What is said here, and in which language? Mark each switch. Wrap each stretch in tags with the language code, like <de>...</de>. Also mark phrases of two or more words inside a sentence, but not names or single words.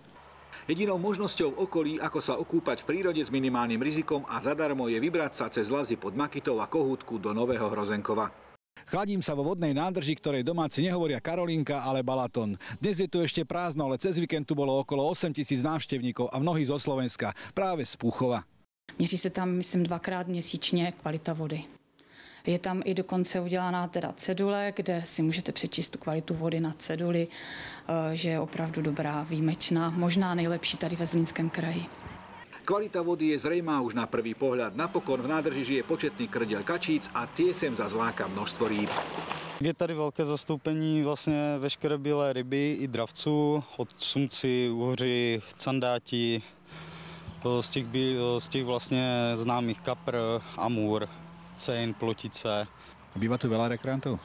<sk>Jedinou možnosťou v okolí, ako sa okúpať v prírode s minimálnym rizikom a zadarmo, je vybrať sa cez lazy pod Makytou a Kohútku do Nového Hrozenkova. Chladím sa vo vodnej nádrži, ktorej domáci nehovoria Karolinka, ale Balaton. Dnes je tu ešte prázdno, ale cez víkend tu bolo okolo 8 000 návštevníkov a mnohí zo Slovenska, práve z Púchova.</sk> <cs>Měří se tam, myslím, 2krát měsíčně kvalita vody. Je tam i dokonce udělaná teda cedule, kde si můžete přečíst tu kvalitu vody na ceduli, že je opravdu dobrá, výjimečná, možná nejlepší tady ve Zlínském kraji.</cs> <sk>Kvalita vody je zrejmá už na prvý pohľad. Napokon v nádrži žije početný krdeľ kačíc a tie sem zazláka množstvo rýb.</sk> <cs>Je tady velké zastoupení vlastně veškeré bílé ryby i dravců, od sumci, uhoři, candáti, z těch vlastně známých kapr, amur, cejn, plotice.</cs> <sk>Býva tu veľa rekreantov?</sk>